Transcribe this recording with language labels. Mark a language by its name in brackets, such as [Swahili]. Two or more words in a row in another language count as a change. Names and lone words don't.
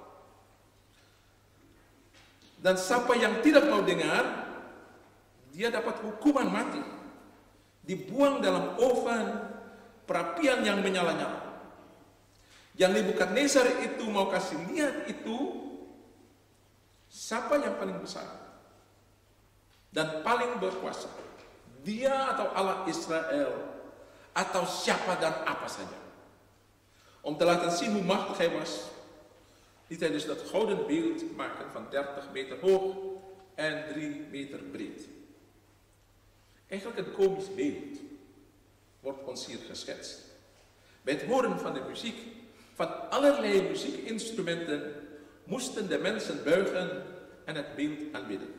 [Ambonese Malay] Dan siapa yang tidak mau dengar, dia dapat hukuman mati, dibuang dalam oven perapian yang menyala-nyala. Yang Nebukadnezar itu mau kasih lihat itu, siapa yang paling besar dan paling berkuasa, dia atau Allah Israel, atau siapa dan apa saja. [Dutch] Om te laten zien hoe machtig hij was, liet hij dus dat gouden beeld maken van 30 meter hoog en 3 meter breed. Eigenlijk een komisch beeld wordt ons hier geschetst. Bij het horen van de muziek, van allerlei muziekinstrumenten, moesten de mensen buigen en het beeld aanbidden.